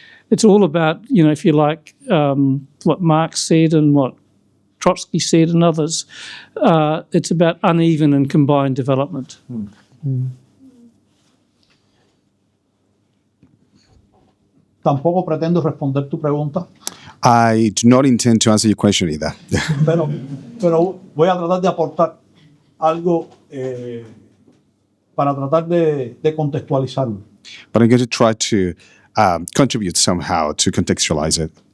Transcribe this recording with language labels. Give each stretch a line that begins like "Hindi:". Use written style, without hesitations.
English: It's all about, if you like, what Marx said and what Trotsky said and others. It's about uneven and combined development.
Spanish: Tampoco pretendo responder tu pregunta.
English: I do not intend to answer your question either.
Spanish: pero voy a tratar de aportar algo para tratar de contextualizarlo.
English: But I'm going to try to contribute somehow to contextualize it.